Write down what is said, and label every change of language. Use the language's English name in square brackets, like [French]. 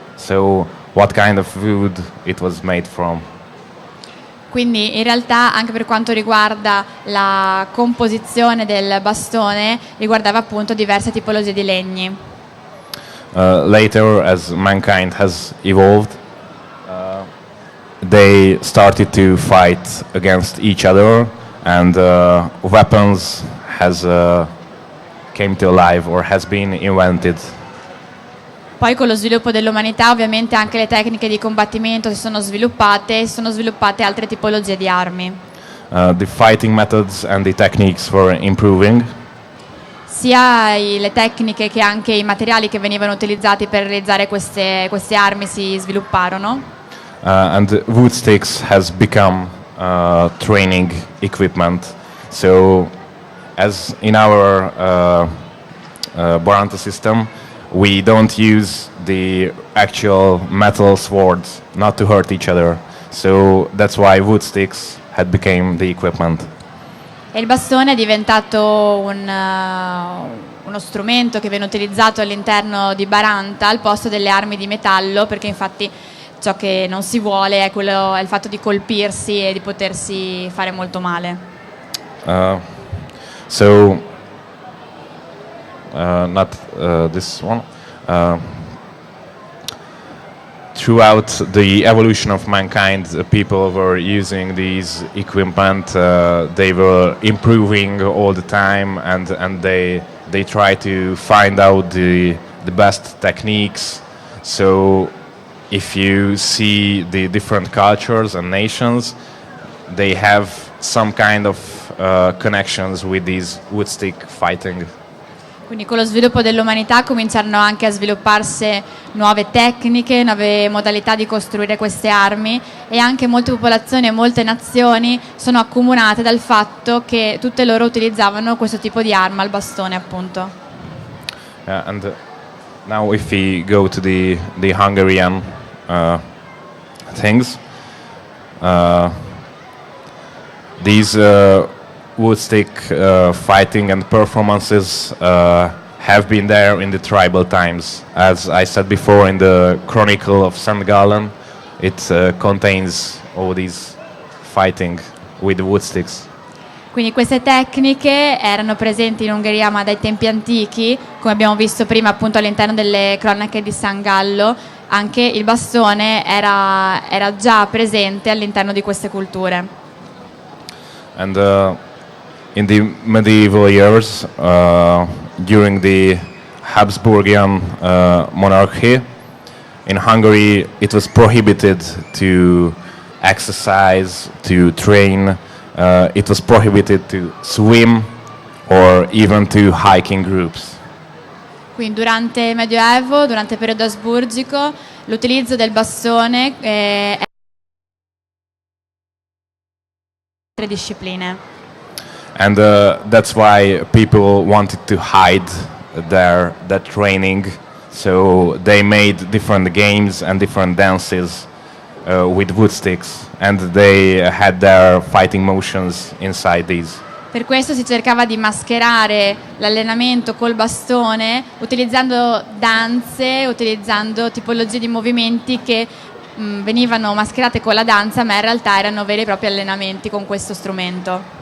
[English] So what kind of wood it was made from. [Italian] Quindi in realtà anche per quanto riguarda la composizione del bastone riguardava appunto diverse tipologie di legni. [English] Later, as mankind has evolved, they started to fight against each other, and weapons has came to life or has been invented. [Italian] Poi con lo sviluppo dell'umanità ovviamente anche le tecniche di combattimento si sono sviluppate altre tipologie di armi. [English] The fighting methods and the techniques were improving. [Italian] Sia le tecniche che anche i materiali che venivano utilizzati per realizzare queste armi si svilupparono. [English] And wood sticks has become training equipment. So, as in our Baranta system, we don't use the actual metal swords not to hurt each other. So that's why wood sticks had become the equipment. [Italian] E il bastone è diventato uno strumento che viene utilizzato all'interno di Baranta al posto delle armi di metallo, perché infatti ciò che non si vuole è il fatto di colpirsi e di potersi fare molto male. [English] Not this one. Throughout the evolution of mankind, people were using these equipment. They were improving all the time, and they try to find out the best techniques. So, if you see the different cultures and nations, they have some kind of connections with these wood stick fighting. [Italian] Quindi con lo sviluppo dell'umanità cominciarono anche a svilupparsi nuove tecniche, nuove modalità di costruire queste armi, e anche molte popolazioni e molte nazioni sono accomunate dal fatto che tutte loro utilizzavano questo tipo di arma, il bastone appunto. [English] And now if we go to the Hungarian things, these wood stick fighting and performances have been there in the tribal times. As I said before, in the Chronicle of St. Gallen, it contains all these fighting with wood sticks. [Italian] Quindi queste tecniche erano presenti in Ungheria ma dai tempi antichi, come abbiamo visto prima appunto all'interno delle cronache di San Gallo, anche il bastone era già presente all'interno di queste culture. [English] And in the medieval years, during the Habsburgian monarchy, in Hungary it was prohibited to exercise, to train. It was prohibited to swim or even to hike in groups. [Italian] Quindi durante il Medioevo, durante il periodo asburgico, l'utilizzo del bastone è altre discipline. [English] And that's why people wanted to hide that training, so they made different games and different dances with wood sticks, and they had their fighting motions inside these. [Italian] Per questo si cercava di mascherare l'allenamento col bastone utilizzando danze, utilizzando tipologie di movimenti che venivano mascherate con la danza, ma in realtà erano veri e propri allenamenti con questo strumento.